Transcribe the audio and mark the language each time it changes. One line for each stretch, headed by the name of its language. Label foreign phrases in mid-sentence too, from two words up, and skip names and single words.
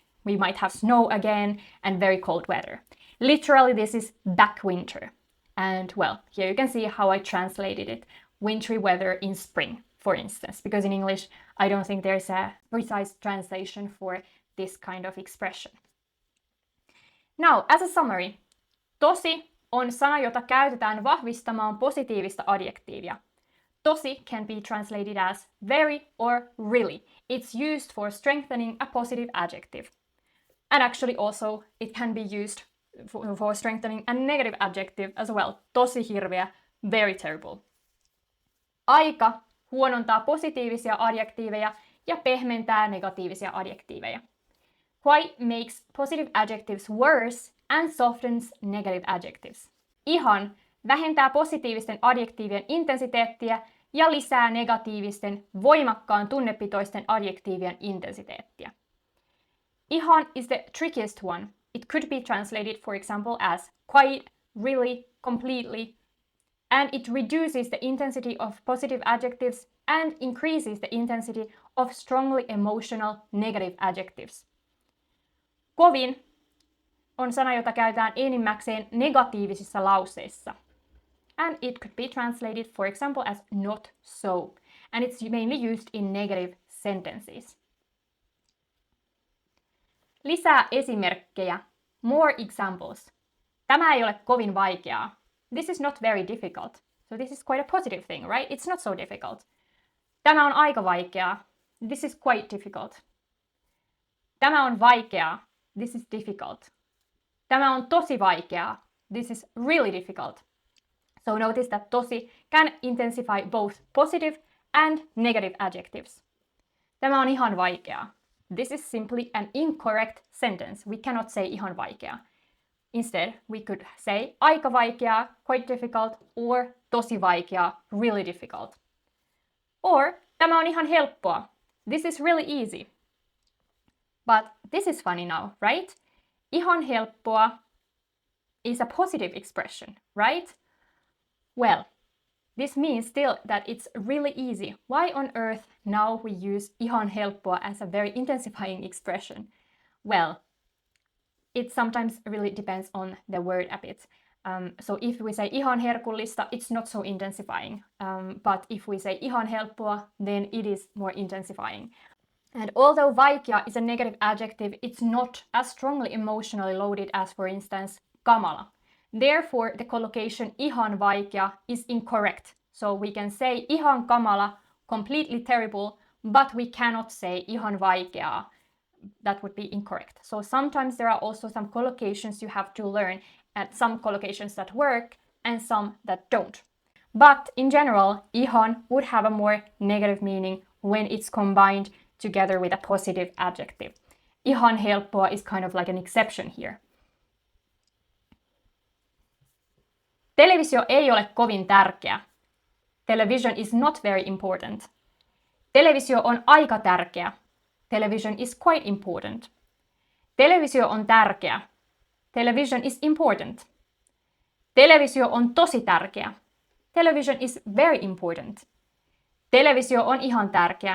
English: We might have snow again and very cold weather. Literally, this is back winter. And well, here you can see how I translated it. Wintry weather in spring, for instance, because in English, I don't think there's a precise translation for this kind of expression. Now, as a summary,
Finnish: tosi on sana, jota käytetään vahvistamaan positiivista adjektiivia.
English: Tosi can be translated as very or really. It's used for strengthening a positive adjective. And actually also it can be used for strengthening a negative adjective as well.
Finnish: Tosi hirveä,
English: very terrible.
Finnish: Aika huonontaa positiivisia adjektiiveja ja pehmentää negatiivisia adjektiiveja.
English: Quite makes positive adjectives worse and softens negative adjectives.
Finnish: Ihan vähentää positiivisten adjektiivien intensiteettiä ja lisää negatiivisten, voimakkaan tunnepitoisten adjektiivien intensiteettiä.
English: Ihan is the trickiest one. It could be translated, for example, as quite, really, completely, and it reduces the intensity of positive adjectives and increases the intensity of strongly emotional negative adjectives.
Finnish: Kovin on sana, jota käytetään enimmäkseen negatiivisissa lauseissa.
English: And it could be translated, for example, as not so. And it's mainly used in negative sentences.
Finnish: Lisää esimerkkejä.
English: More examples.
Finnish: Tämä ei ole kovin vaikeaa.
English: This is not very difficult. So this is quite a positive thing, right? It's not so difficult.
Finnish: Tämä on aika vaikeaa.
English: This is quite difficult.
Finnish: Tämä on vaikeaa.
English: This is difficult.
Finnish: Tämä on tosi vaikeaa.
English: This is really difficult. So notice that tosi can intensify both positive and negative adjectives.
Finnish: Tämä on ihan vaikeaa.
English: This is simply an incorrect sentence. We cannot say
Finnish: ihan vaikeaa.
English: Instead, we could say
Finnish: aika vaikeaa,
English: quite difficult, or
Finnish: tosi vaikeaa,
English: really difficult.
Finnish: Or tämä on ihan helppoa.
English: This is really easy. But this is funny now, right?
Finnish: Ihan helppoa
English: is a positive expression, right? Well, this means still that it's really easy. Why on earth now we use
Finnish: ihan helppoa
English: as a very intensifying expression? Well, it sometimes really depends on the word a bit. So if we say
Finnish: ihan herkullista,
English: it's not so intensifying. But if we say
Finnish: ihan helppoa,
English: then it is more intensifying. And although vaikea is a negative adjective, it's not as strongly emotionally loaded as, for instance, kamala. Therefore, the collocation
Finnish: ihan vaikea
English: is incorrect. So we can say
Finnish: ihan kamala,
English: completely terrible, but we cannot say
Finnish: ihan vaikeaa.
English: That would be incorrect. So sometimes there are also some collocations you have to learn, and some collocations that work and some that don't. But in general, ihan would have a more negative meaning when it's combined together with a positive adjective.
Finnish: Ihan helppoa
English: is kind of like an exception here.
Finnish: Televisio ei ole kovin tärkeä.
English: Television is not very important.
Finnish: Televisio on aika tärkeä.
English: Television is quite important.
Finnish: Televisio on tärkeä.
English: Television is important.
Finnish: Televisio on tosi tärkeä.
English: Television is very important.
Finnish: Televisio on ihan tärkeä.